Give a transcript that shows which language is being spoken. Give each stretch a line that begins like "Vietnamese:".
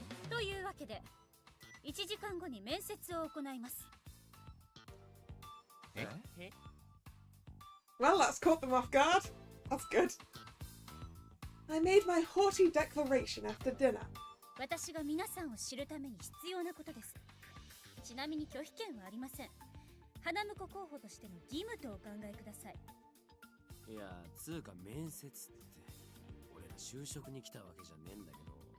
Japanese: というわけで、1時間後に面接を行います。
English: Well, that's caught them off guard. That's good. I made my haughty declaration after dinner.
Japanese: 私が皆さんを知るために必要なことです。ちなみに拒否権はありません。花婿候補としての義務とお考えください。いや、つうか面接って俺ら就職に来たわけじゃねえんだけど。